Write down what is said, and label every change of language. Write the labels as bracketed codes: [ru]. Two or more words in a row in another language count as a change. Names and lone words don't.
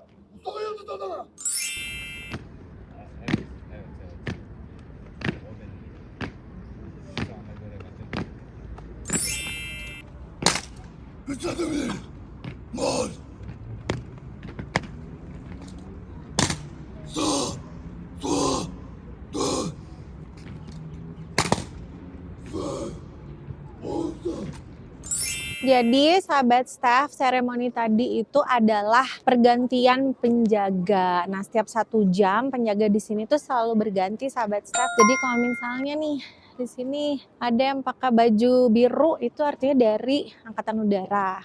[tr] Mustafa Yıldız Adana! Mücadele! Mal! Sağ! Sola! Dön! Fır! Oğuz'a! [id] Jadi sahabat staff, seremoni tadi itu adalah pergantian penjaga. Nah, setiap 1 jam penjaga di sini tuh selalu berganti, sahabat staff. Jadi kalau misalnya nih Di sini ada yang pakai baju biru, itu artinya dari Angkatan Udara.